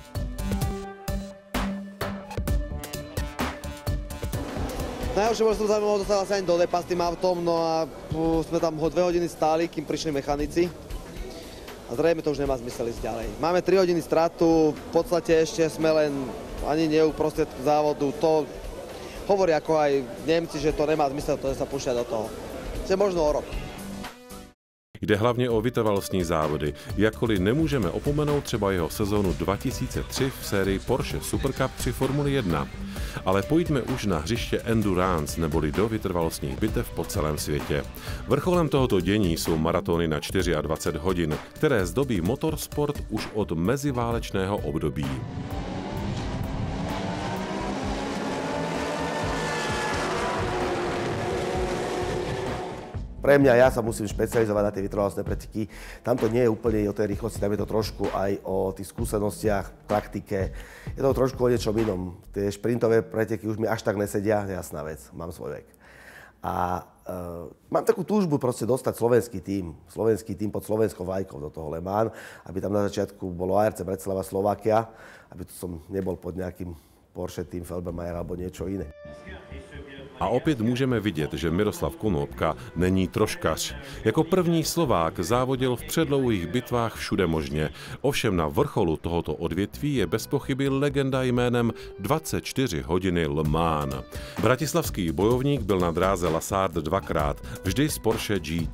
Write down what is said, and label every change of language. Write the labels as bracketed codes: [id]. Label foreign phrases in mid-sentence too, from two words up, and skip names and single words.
[sk] Najhoršie bolo, že som sa nemohol dostať asi ani do depa s tým autom, no a sme tam 2 hodiny stáli, kým prišli mechanici. A zrejme to už nemá zmysel ísť ďalej. Máme 3 hodiny stratu, v podstate ešte sme len ani nie uprostred závodu. To hovorí ako aj Nemci, že to nemá zmysel, to sa púšťať do toho. Že možno o rok. [cs] Jde hlavně o vytrvalostní závody, jakkoliv nemůžeme opomenout třeba jeho sezónu 2003 v sérii Porsche Super Cup při Formuli 1. Ale pojďme už na hřiště Endurance, neboli do vytrvalostních bitev po celém světě. Vrcholem tohoto dění jsou maratony na 24 hodin, které zdobí motorsport už od meziválečného období. [sk] Pre mňa, ja sa musím špecializovať na tie vytrvalostné preteky. Tam to nie je úplne o tej rýchlosti, tam je to trošku aj o tých skúsenostiach, taktike. Je to trošku o niečom inom. Tie šprintové preteky už mi až tak nesedia, jasná vec, mám svoj vek. A mám takú túžbu proste dostať slovenský tím pod slovenskou vlajkou do toho Le Mans, aby tam na začiatku bolo ARC Bratislava Slovakia, aby to som nebol pod nejakým Porsche tým Felbermayer alebo niečo iné. [cs] A opět můžeme vidět, že Miroslav Konopka není troškař. Jako první Slovák závodil v předlouhých bitvách všude možně. Ovšem na vrcholu tohoto odvětví je bez pochyby legenda jménem 24 hodiny Le Mans. Bratislavský bojovník byl na dráze Lassard 2krát, vždy z Porsche GT.